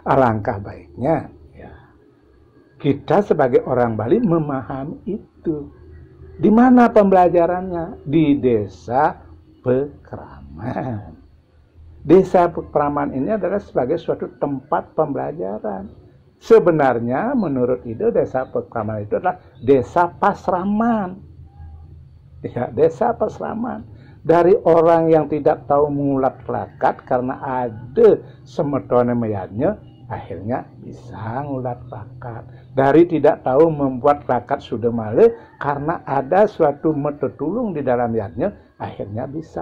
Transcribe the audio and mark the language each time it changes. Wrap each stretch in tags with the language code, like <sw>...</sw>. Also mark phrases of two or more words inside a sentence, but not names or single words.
<id>Alangkah baiknya kita sebagai orang Bali memahami itu. Di mana pembelajarannya? Di Desa Pekraman. Desa Pekraman ini adalah sebagai suatu tempat pembelajaran. Sebenarnya menurut ide Desa Pekraman itu adalah desa pasraman. Ya, desa pasraman. Dari orang yang tidak tahu mengulat plakat karena ada semetone meyanya, akhirnya bisa ngulat plakat. Dari tidak tahu membuat plakat sudah male karena ada suatu metodulung di dalam yatnya, akhirnya bisa.</id>